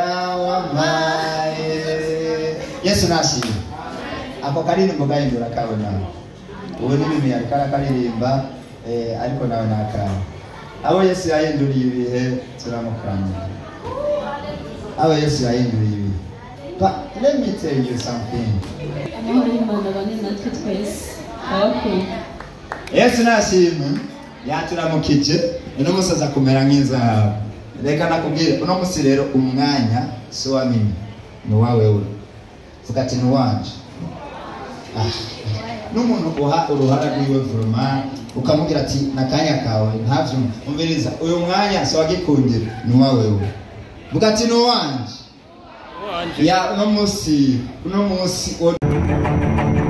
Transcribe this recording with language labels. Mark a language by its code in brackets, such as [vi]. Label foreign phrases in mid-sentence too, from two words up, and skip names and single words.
[rn] wamaye Yesu nashimye ako karirimbo gahindura kabona ubu ni mimi yakara karirimba ariko nawe nakara abo Yesu yahinduriye ibihe turamukanya abo Yesu yahinduriye ibihe [en] but let me tell you something [rn] Yesu nashimye yaturamukije uno musaza kumera nk'inzahabu reka nakubwire uno musi rero umwanya so wa mimi ni wawe vuga ati ni wanje n'umuntu uha uruhara rwiwe vraiment ukamubwira ati nakanya kawe ntavyo umviriza uyu mwanya so wagikundira ni wawewe vuga ati no wanje ya uno munsi